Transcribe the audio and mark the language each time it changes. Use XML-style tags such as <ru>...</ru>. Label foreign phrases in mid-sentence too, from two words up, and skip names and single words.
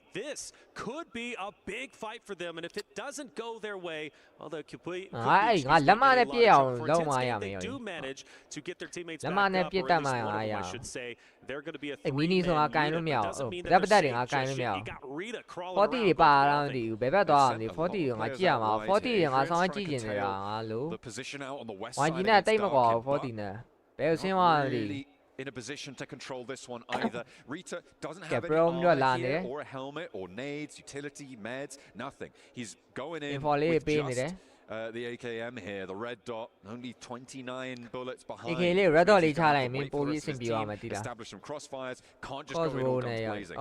<en>This could be a big fight for them, and if it doesn't go their way, well, they could be they do manage to get their teammates back up, or at least one of them, I should say. They're going to be a 3-man unit. It doesn't mean that they're safe just yet. You got Rita crawling around.</en> <my>40 ပါလားမသိဘူးဘယ်ဘက်သွားမသိ40ငါကြည့်ရမှာ40ငါဆောင်းကြည့်နေနေတာငါလို့</my> <en>The position out on the west</en> <my>ဝိုင်း</my> <en>side</en> <my>ကြီးနဲ့တိတ်မကွာ40နဲ့ဘယ်ဆင်းသွားလဲ</my> <en>in a position to control this one either. Rita doesn't have any bro, armor here, or a helmet, or nades, utility, meds, nothing. He's going in with just the AKM here, the red dot, only 29 bullets behind. Establish some crossfires, can't just go in all guns blazing.</en>